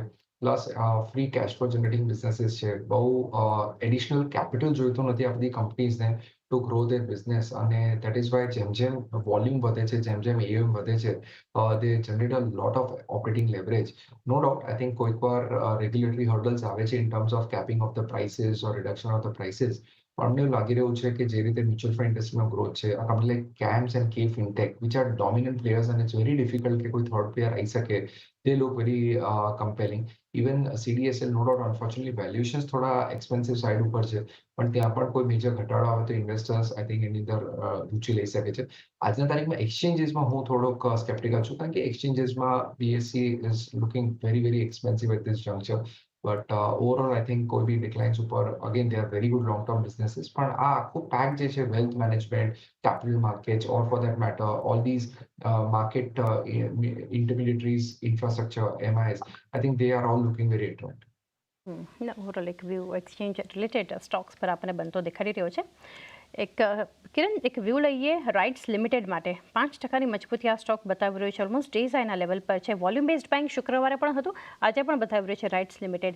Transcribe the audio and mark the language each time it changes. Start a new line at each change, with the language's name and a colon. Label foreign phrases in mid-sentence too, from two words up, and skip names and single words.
English: plus free cash flow generating businesses
Gujarati: છે. બહુ
English: additional capital
Gujarati: જોઈતું નથી આ બધી કંપનીઝને
English: to grow their business, અને that is why
Gujarati: જેમ જેમ વોલ્યુમ વધે છે, જેમ જેમ AUM વધે છે,
English: they generate a lot of operating leverage. no doubt I think
Gujarati: કોઈક વાર
English: regulatory hurdles
Gujarati: આવે છે
English: in terms of capping of the prices or reduction of the prices.
Gujarati: પણ અમને એવું લાગી રહ્યું છે કે જે રીતે
English: mutual fund
Gujarati: ઇન્ડસ્ટ્રીમાં ગ્રોથ છે, આ
English: company like
Gujarati: CAMS
English: and K Fintech which are dominant players,
Gujarati: અને
English: it's very difficult
Gujarati: કે કોઈ
English: third player
Gujarati: આવી શકે.
English: they look very compelling. Even CDSL, no doubt, unfortunately, valuations
Gujarati: થોડા
English: expensive side
Gujarati: ઉપર છે, પણ ત્યાં પણ કોઈ મેજર ઘટાડો આવે તો
English: investors I think
Gujarati: એની અંદર રુચિ લઈ શકે છે. આજના તારીખમાં એક્સચેન્જીસમાં હું થોડોક સ્કેપ્ટિકલ છું, કારણ કે એક્સચેન્જીસમાં
English: BSE is looking very very expensive at this juncture. but overall I think
Gujarati: કોઈ બી
English: ડિક્લાઇન્સ ઉપર again they are very good long term businesses.
Gujarati: પણ આ આખું પેક જે છે,
English: wealth management, capital markets, or for that matter, all these market intermediaries, infrastructure, MIs, I think they are all looking very attractive.
Gujarati: ઓવરઓલ એક વ્યૂ
English: exchange related stocks
Gujarati: પર આપણને બનતો દેખાડી રહ્યો છે. કિરણ, એક વ્યૂ લઈએ રાઇટ્સ લિમિટેડ માટે. 5%ની મજબૂતી આ સ્ટોક બતાવી રહ્યું છે. ઓલમોસ્ટ ડેઝ આઈના લેવલ પર છે.
English: volume based buying
Gujarati: શુક્રવારે પણ હતું, આજે પણ બતાવી રહ્યું છે રાઇટ્સ લિમિટેડ.